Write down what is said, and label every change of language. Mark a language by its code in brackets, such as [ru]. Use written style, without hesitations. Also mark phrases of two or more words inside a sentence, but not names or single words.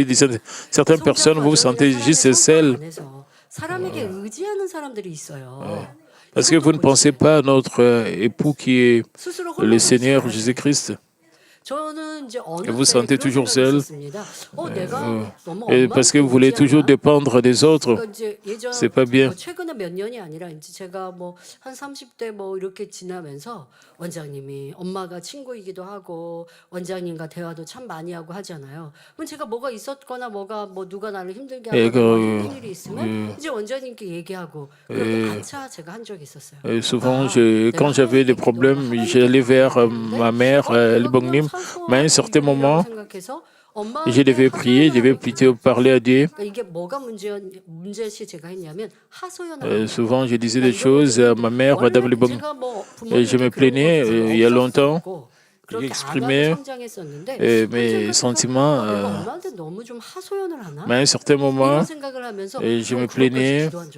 [fr] Certaines personnes, vous vous sentez juste seul parce que vous ne pensez pas à notre époux qui est le Seigneur Jésus-Christ. Et vous sentez toujours seul parce que vous voulez toujours dépendre des autres. C'est pas bien. [ko] 최근에 몇 년이 아니라 이제 제가 한 30대 이렇게 지나면서 원장님이 엄마가 친구이기도 하고 원장님과 대화도 참 많이 하고 하잖아요. 그럼 제가 뭐가 있었거나 누가 나를 힘들게 하거나 힘든 일이 있으면 이제 원장님께 얘기하고 그렇게 반차 제가 한 적이 있었어요. [fr] Souvent, quand j'avais des problèmes, j'allais vers ma mère, Libongnim, mais à un certain moment, je devais prier, je devais plutôt parler à Dieu. [ko] 이게 뭐가 문제시 제가 했냐면 [fr] Souvent, je disais des choses à ma mère, Madame Libongnim. Et je me plaignais il y a longtemps. J'exprimais mes sentiments. Mais à un certain moment, je me plaignais.